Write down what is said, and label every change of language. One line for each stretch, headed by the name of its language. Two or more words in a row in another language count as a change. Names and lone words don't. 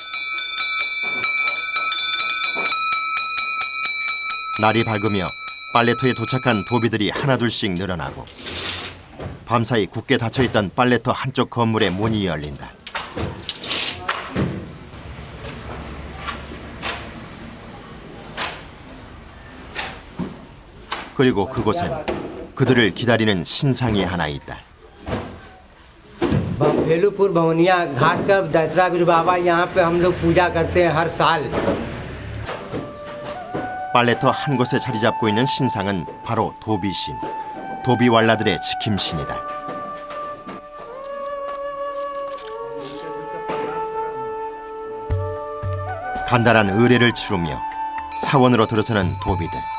Korean: 날이 밝으며 빨래터에 도착한 도비들이 하나둘씩 늘어나고 밤사이 굳게 닫혀있던 빨래터 한쪽 건물의 문이 열린다. 그리고 그곳엔 그들을 기다리는 신상이 하나 있다.
Hindi: भेलूपुर भवनिया घाट का दैत्रा बीर बाबा यहाँ पे हम लोग पूजा करते हैं हर साल।
Korean: 빨래터 한 곳에 자리 잡고 있는 신상은 바로 도비신, 도비왈라들의 지킴신이다. 간단한 의례를 치르며 사원으로 들어서는 도비들.